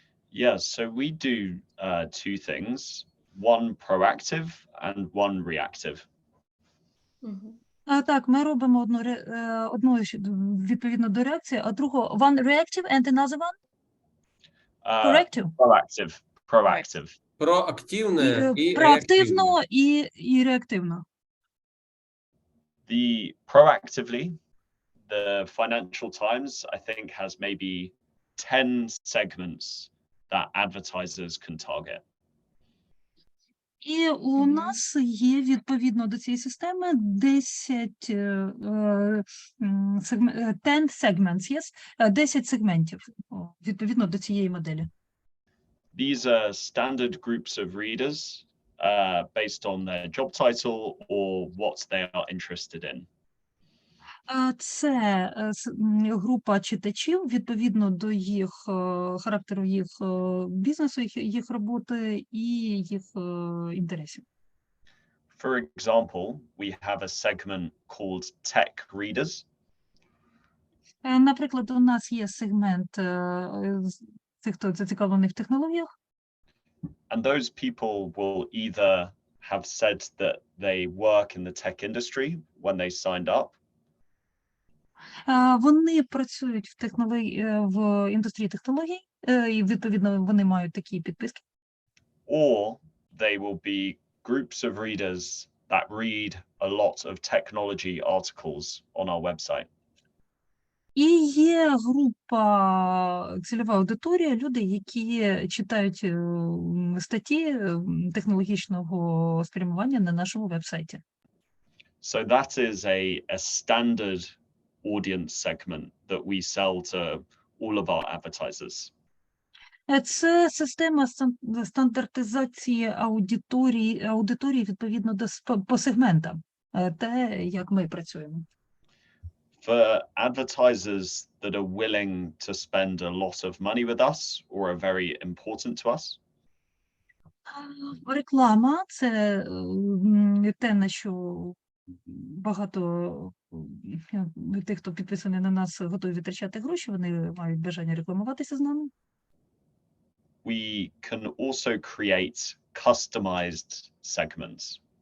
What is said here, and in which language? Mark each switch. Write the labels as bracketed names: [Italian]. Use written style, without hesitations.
[English] Yeah, so we do two things, one proactive and one reactive. [Ukrainian] Так, ми робимо одну відповідно до реакції, а другу [English] one reactive and another one? Corrective? Proactive. [Ukrainian] Проактивне і проактивно і реактивно. [English] The proactively, the Financial Times, I think, has maybe 10 segments that advertisers can target. [Ukrainian] І у нас є, відповідно до цієї системи, [English] 10 segments, yes? [Ukrainian] 10 сегментів, відповідно до цієї моделі. [English] These are standard groups of readers based on their job title or what they are interested in. [Ukrainian] Це група читачів, відповідно до їх характеру, їх бізнесу, їх роботи і їх інтересів. [English] For example, we have a segment called Tech Readers. [Ukrainian] Наприклад, у нас є сегмент тих, хто зацікавлений в технологіях. [English] And those people will either have said that they work in the tech industry when they signed up. [Ukrainian] Вони працюють в індустрії технологій, і, відповідно, вони мають такі підписки. [English] Or they will be groups of readers that read a lot of technology articles on our website. [Ukrainian] І є група, цільова аудиторія, люди, які читають статті технологічного спрямування на нашому вебсайті. [English] So that is a standard audience segment that we sell to all of our advertisers. [Ukrainian] Це система стандартизації аудиторії відповідно по сегментам, те, як ми працюємо. [English] For advertisers that are willing to spend a lot of money with us or are very important to us. [Ukrainian] Реклама – це те, на що багато тих, хто підписаний на нас, готові витрачати гроші, вони мають бажання рекламуватися з нами. [English] We can also create customized segments.